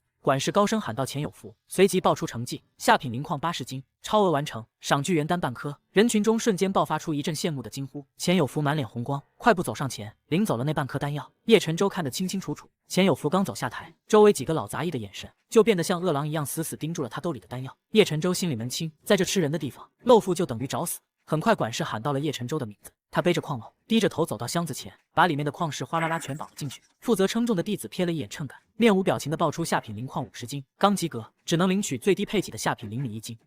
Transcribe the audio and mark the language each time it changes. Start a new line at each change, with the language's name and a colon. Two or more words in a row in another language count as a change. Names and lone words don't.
Chinese: 管事高聲喊道：“錢有福！” 隨即報出成績：下品靈礦80斤，超額完成，賞巨元丹半顆。人群中瞬間爆發出一陣羨慕的驚呼。錢有福滿臉紅光，快步走上前，領走了那半顆丹藥。葉晨舟看得清清楚楚，錢有福剛走下台，周圍幾個老雜役的眼神就變得像餓狼一樣，死死盯住了他兜裡的丹藥。葉晨舟心裡門清，在這吃人的地方，漏付就等於找死。很快，管事喊到了葉晨舟的名字。他背着礦簍，低着頭走到箱子前，把裡面的礦石嘩啦啦全倒了進去。負責稱重的弟子瞥了一眼秤桿，面無表情地報出下品靈礦50斤，剛及格，只能領取最低配给的下品靈米1斤。